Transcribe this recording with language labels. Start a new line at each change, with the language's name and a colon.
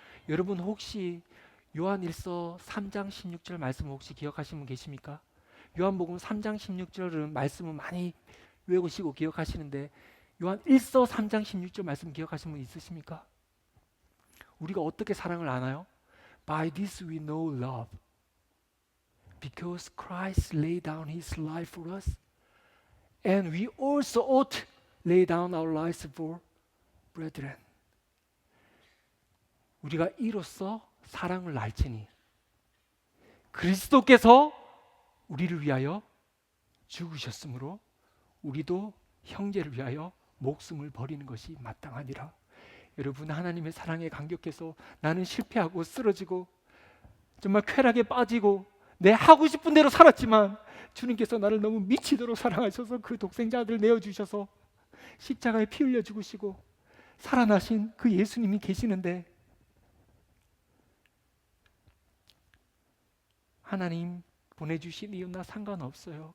Korean: 여러분, 혹시 요한일서 3장 16절 말씀 혹시 기억하시는 분 계십니까? 요한복음 3장 16절은 말씀은 많이 외우시고 기억하시는데 요한 1서 3장 16절 말씀 기억하시는 분 있으십니까? 우리가 어떻게 사랑을 아나요?
English: By this we know love, because Christ laid down His life for us, and we also ought lay down our lives for brethren.
Korean: 우리가 이로써 사랑을 알지니 그리스도께서 우리를 위하여 죽으셨으므로 우리도 형제를 위하여 목숨을 버리는 것이 마땅하니라. 여러분, 하나님의 사랑에 감격해서 나는 실패하고 쓰러지고 정말 쾌락에 빠지고 내 하고 싶은 대로 살았지만 주님께서 나를 너무 미치도록 사랑하셔서 그 독생자 아들 내어주셔서 십자가에 피 흘려 죽으시고 살아나신 그 예수님이 계시는데, 하나님 보내주신 이유 나 상관없어요.